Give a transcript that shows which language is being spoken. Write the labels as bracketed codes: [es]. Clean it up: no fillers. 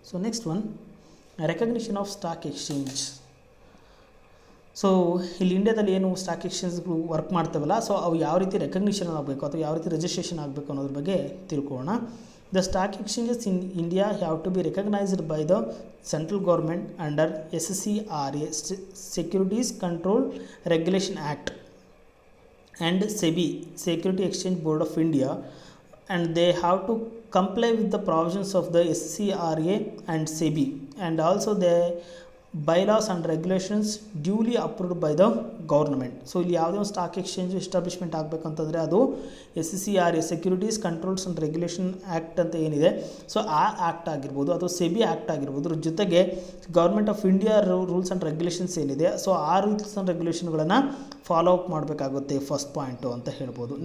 [en] So next one recognition of stock exchange. [kn] So ಇಲ್ಲಿ ಇಂಡಿಯಾದಲ್ಲಿ ಏನು ಸ್ಟಾಕ್ ಎಕ್ಸ್ಚೇಂಜ್ಗಳು ವರ್ಕ್ ಮಾಡ್ತವಲ್ಲ, ಸೊ ಅವು ಯಾವ ರೀತಿ ರೆಕಗ್ನಿಷನ್ ಆಗಬೇಕು ಅಥವಾ ಯಾವ ರೀತಿ ರಿಜಿಸ್ಟ್ರೇಷನ್ ಆಗಬೇಕು ಅನ್ನೋದ್ರ ಬಗ್ಗೆ ತಿಳ್ಕೊಳ್ಳೋಣ. [en] The stock exchanges in India have to be recognised by the central government under SCRA securities control regulation act. and SEBI, Security Exchange Board of India, and they have to comply with the provisions of the SCRA and SEBI, and also the bylaws and regulations duly approved by the government. [kn] So ಇಲ್ಲಿ ಯಾವುದೇ ಒಂದು stock exchange establishment ಆಗಬೇಕಂತಂದರೆ ಅದು SCRA, securities controls and regulation act ಅಂತ ಏನಿದೆ, so ಆ act ಆಗಿರ್ಬೋದು ಅಥವಾ SEBI act ಆಗಿರ್ಬೋದು, ಅದ್ರ ಜೊತೆಗೆ government of India rules and regulations ಏನಿದೆ, ಸೊ ಆ ರೂಲ್ಸ್ ಆ್ಯಂಡ್ ರೆಗ್ಯುಲೇಷನ್ಗಳನ್ನು ಫಾಲೋ ಅಪ್ ಮಾಡಬೇಕಾಗುತ್ತೆ, ಫಸ್ಟ್ ಪಾಯಿಂಟು ಅಂತ ಹೇಳ್ಬೋದು.